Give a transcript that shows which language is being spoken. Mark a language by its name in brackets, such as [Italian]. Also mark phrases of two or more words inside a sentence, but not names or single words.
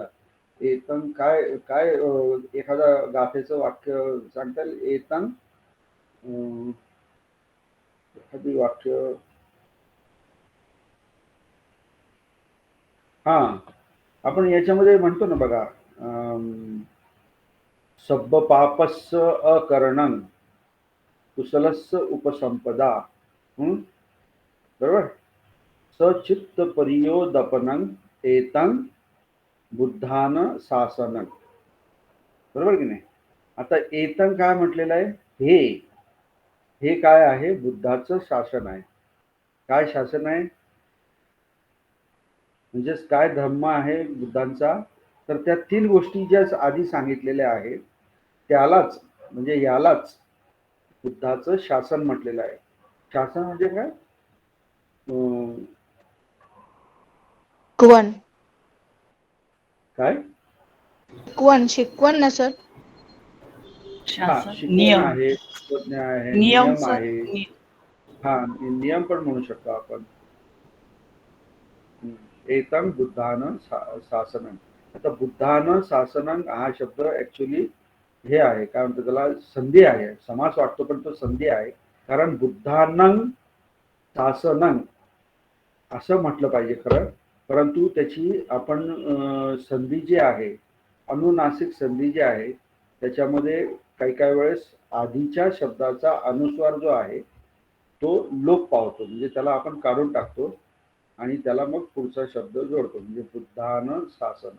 [Marathi] एतं काय काय एखादा गाथेचं वाक्य सांगता येईल? एतं एखादी वाक्य, हा आपण याच्यामध्ये म्हणतो ना बघा, [Pali] सब्ब पापस्य अकरणं कुशलस्य उपसंपदा. [Marathi] बरोबर. [Pali] सचित्त परियोदपनं एतं बुद्धान शासनं. [Marathi] बरोबर की नाही? आता एतं काय म्हटलेलं आहे, हे काय आहे, बुद्धाचं शासन आहे. काय शासन आहे म्हणजेच काय धर्म आहे बुद्धांचा, तर त्या 3 गोष्टी ज्या आधी सांगितलेल्या आहेत त्यालाच म्हणजे यालाच बुद्धाचं शासन म्हटलेलं आहे. शासन म्हणजे काय, शिकवण काय शिकवण ना सर. शासन शिकवण नियम आहे, तत्वज्ञ आहे, नियम नियम सर आहे. हा, नियम पण म्हणू शकतो आपण. [Pali] एतं बुद्धानं शासनं. [Marathi] आता [Pali] बुद्धानं शासनं [Marathi] हा शब्द ऍक्च्युली हे आहे, काय म्हणतो त्याला, संधी आहे. समास वाटतो पण तो संधी आहे. कारण [Pali] बुद्धानं शासनं [Marathi] असं म्हटलं पाहिजे खरं, परंतु त्याची आपण संधी जी आहे, अनुनासिक संधी जी आहे, त्याच्यामध्ये काही काही वेळेस आधीच्या शब्दाचा अनुस्वार जो आहे तो लोप पावतो, म्हणजे त्याला आपण काढून टाकतो आणि त्याला मग पुढचा शब्द जोडतो, म्हणजे [Pali] बुद्धानं शासनं.